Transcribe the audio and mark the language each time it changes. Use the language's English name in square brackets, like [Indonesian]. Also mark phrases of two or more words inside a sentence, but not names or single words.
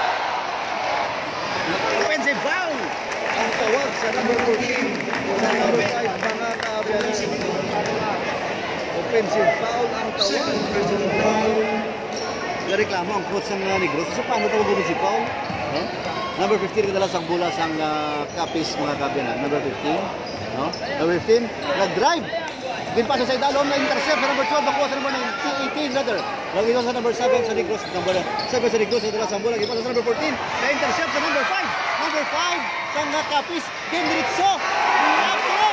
[English] Offensive foul. [Hiligaynon] Ang tawag sa number 14. Number 5, mga kaabyanan. [English] Offensive foul [Hiligaynon] ang tawag. [Filipino] Nareklamo ang coach ng Negros. So, paano tawag [English] offensive foul? [Hiligaynon] No? Number 15, kadalas ang bola sa Kapis, mga kaabyanan. Number 15. No? Number 15, nag-drive. Ginpasa sa idalom na intercept sa number 12, nakuha sa number 18 rather. Lagi sa number 7 sa Negros, number 7 sa Negros, ito sa bola, ginpasa sa number 14, na-intercept sa number 5. Number 5 sa Kapis, Ginritso, sunod.